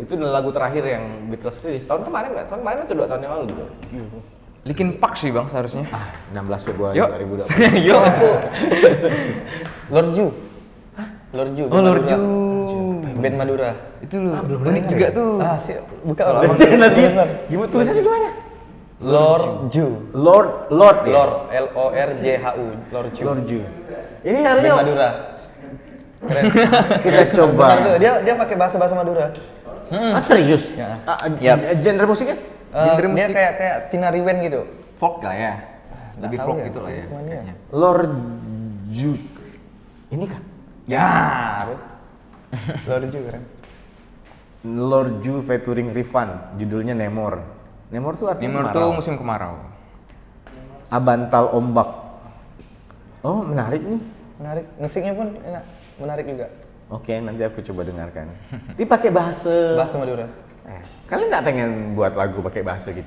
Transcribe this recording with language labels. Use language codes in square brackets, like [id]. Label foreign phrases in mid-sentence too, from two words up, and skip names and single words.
[id] itu adalah lagu terakhir yang Beatles rilis tahun kemarin nggak? Tahun kemarin atau 2 tahun yang lalu gitu? Linkin Park sih bang seharusnya. 16 Februari Yuk. 2020. Yuk. Lord Ju. Lord Ju. Oh Lord Ju. Band Madura. Itu loh. Unik juga tuh. Siap. Buka Nanti gimana tulisannya gimana? Lord Ju. Lord ya? Lord LORJHU. Lord Ju. Lord Ju. Ini Band harusnya Madura. Keren. kita coba. Bentar tuh, dia pakai bahasa Madura. Ah, serius? Ya. Genre musiknya? Genre Dia musik. kayak Tina Riwen gitu. Folk lah ya. Lebih tahu folk ya. gitu lah ya. Gimana ya? kayaknya. Lord Ju. Ini kan? Ya. Lord Ju keren. Lord Ju featuring Rifan, judulnya Nemor. Nemor tuh artinya Nimur kemarau. tuh musim kemarau. Abantal ombak. Oh, menarik nih. Menarik. Musiknya pun enak. Menarik juga. Oke, nanti aku coba dengarkan. Ini pakai bahasa. Bahasa Madura. Kalian nggak pengen buat lagu pakai bahasa gitu?